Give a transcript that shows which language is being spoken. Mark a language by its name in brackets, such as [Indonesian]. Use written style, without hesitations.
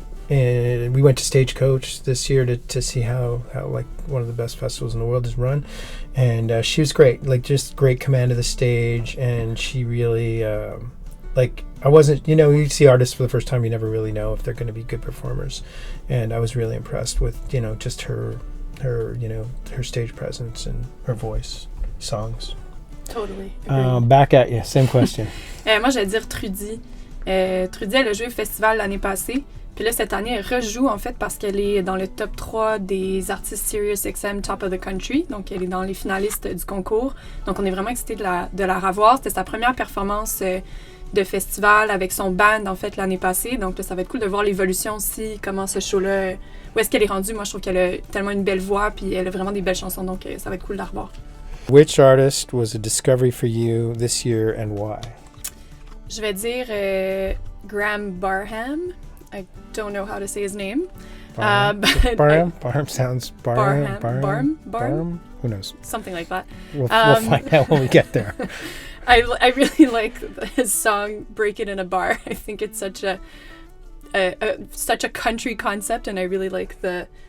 [English] And we went to Stagecoach this year to see how one of the best festivals in the world is run, and she was great, just great command of the stage, and she really I wasn't, you see artists for the first time, you never really know if they're going to be good performers, and I was really impressed with just her stage presence and her voice, songs. Totally. Back at you, same question. [French] Moi, j'allais dire Trudy. Trudy, elle a joué au festival l'année passée. Puis là, cette année, elle rejoue, en fait, parce qu'elle est dans le top 3 des artistes SiriusXM Top of the Country. Donc, elle est dans les finalistes du concours. Donc, on est vraiment excités de la revoir. C'était sa première performance de festival avec son band, en fait, l'année passée. Donc, là, ça va être cool de voir l'évolution aussi, comment ce show-là, où est-ce qu'elle est rendue. Moi, je trouve qu'elle a tellement une belle voix, puis elle a vraiment des belles chansons. Donc, ça va être cool de la revoir. [English] Which artist was a discovery for you this year and why? [French] Je vais dire Graham Barham. [English] I don't know how to say his name. Barham sounds Barham. Who knows? Something like that. We'll find out when we get there. I really like his song "Break It in a Bar." I think it's such a country concept, and I really like the